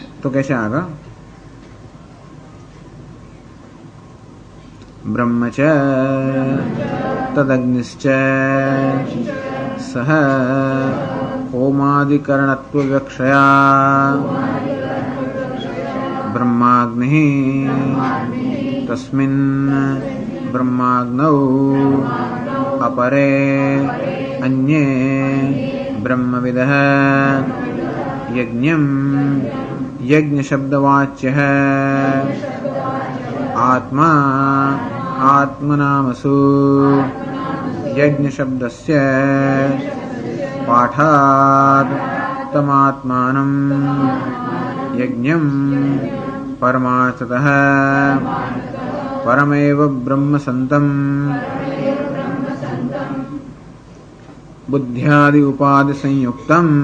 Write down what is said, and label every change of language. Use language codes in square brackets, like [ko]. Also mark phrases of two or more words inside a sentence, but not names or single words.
[gu] તો કે છે આગળ [sa] ब्रह्म च तदग्निश्च सह होमादिकरणत्व विवक्षया ब्रह्माग्नि तस्मिन ब्रह्माग्नौ अपरे अन्ये ब्रह्मविदः यज्ञं यज्ञशब्दवाच्यः आत्मा आत्मनामसु यज्ञशब्दस्य पाठात् तमात्मानं यज्ञं परमार्थतः परमेव ब्रह्मसन्तं बुद्ध्यादि उपाधि संयुक्तम